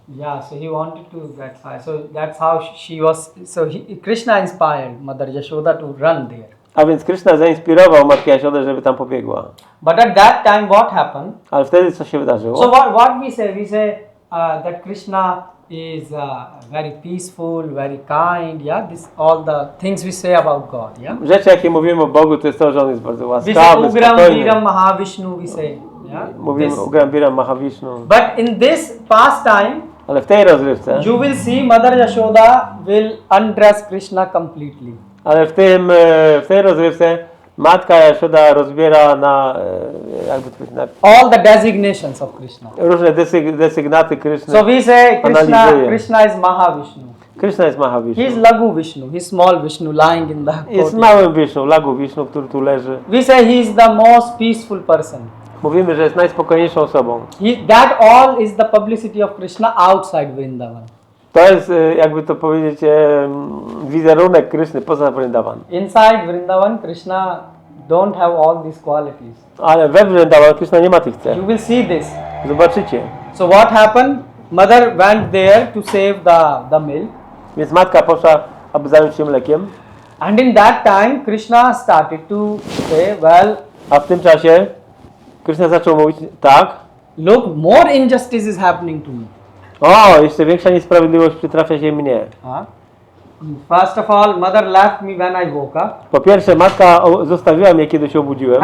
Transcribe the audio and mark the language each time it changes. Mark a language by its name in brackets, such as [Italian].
[English] Yeah, so he wanted to get fire. So that's how she was. So Krishna inspired Mother Yashoda to run there. [Polish] A więc Krishna zainspirował matkę Jasiodę, żeby tam pobiegła. [English] But at that time, what happened? [Polish] Ale wtedy co się wydarzyło? [English] So what we say? We say that Krishna is very peaceful, very kind. Yeah, this all the things we say about God. Yeah. [Polish] Rzeczy, jakie mówimy o Bogu, to jest to, że On jest bardzo [English] We say [Polish] łaskawy, [Sanskrit] Ugram [Polish] spokojny. [English] Viram Mahavishnu. We say. Yeah. [Polish] Mówimy [English] This. [Polish] o Ugram Viram Mahavishnu. [English] But in this pastime, [Polish] Ale w tej rozrywce, [English] you will see Mother Yashoda will undress Krishna completely. [Polish] ale w tej rozrywce matka Jaszoda rozbiera na, jakby to powiedzieć, na [English] All the designations of Krishna. [Polish] różne desygnaty Kryszny. [English] So we say [Polish] Analizuje. [English] Krishna is Mahavishnu. [Polish] Krishna jest [English] He is [Polish] Mahavishnu. [Sanskrit] Lagu Vishnu. [English] He is small Vishnu lying in the [Polish] Jest [English] courtyard. [Polish] małym Wiszną, Lagu Wiszną, który tu leży. [English] We say he is the most peaceful person. [Polish] Mówimy, że jest najspokojniejszą osobą. [English] That all is the publicity of Krishna outside Vrindavan. [Polish] To jest, jakby to powiedzieć, wizerunek Kryszny poza Vrindavan. [English] Inside Vrindavan, Krishna don't have all these qualities. [Polish] Ale we Vrindavan Kryszna nie ma tych cech. [English] You will see this. [Polish] Zobaczycie. [English] So what happened? Mother went there to save the milk. [Polish] Więc matka poszła, aby zająć się mlekiem. [English] And in that time, Krishna started to say, well, [Polish] A w tym czasie Kryszna zaczął mówić, tak, [English] look, more injustice is happening to me. [Polish] o, jeszcze większa niesprawiedliwość przytrafia się mnie. Huh? [English] First of all, mother left me when I woke up. [Polish] Po pierwsze, matka zostawiła mnie, kiedy się obudziłem.